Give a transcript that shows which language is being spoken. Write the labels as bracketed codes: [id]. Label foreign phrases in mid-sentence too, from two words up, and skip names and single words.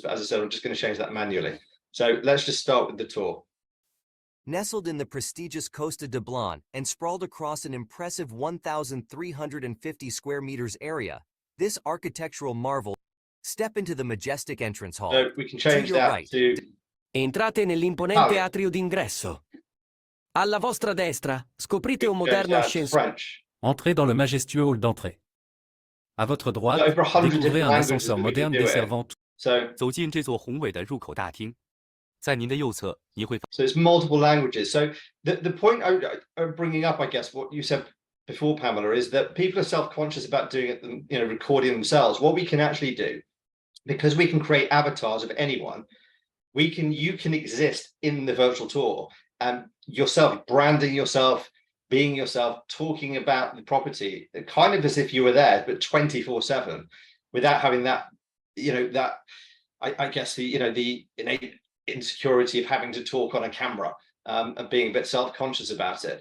[en] But as I said, I'm just going to change that manually. So let's just start with the tour. Nestled in the prestigious Costa de Blanc and sprawled across an impressive 1,350 square meters area, this architectural marvel. Step into the majestic entrance hall. So we can change that right. to... [it] Entrate nell'imponente atrio d'ingresso. Alla vostra destra, scoprite un moderno ascensore. [fr] Entrez dans le majestueux hall d'entrée. À votre droite, découvrez un ascenseur moderne desservant. [en] So it's multiple languages. So the point I'm bringing up, I guess, what you said before, Pamela, is that people are self-conscious about doing it, recording themselves. What we can actually do, because we can create avatars of anyone, you can exist in the virtual tour and yourself, branding yourself, being yourself, talking about the property, kind of as if you were there, but 24/7, without having that, I guess the innate insecurity of having to talk on a camera, and being a bit self-conscious about it.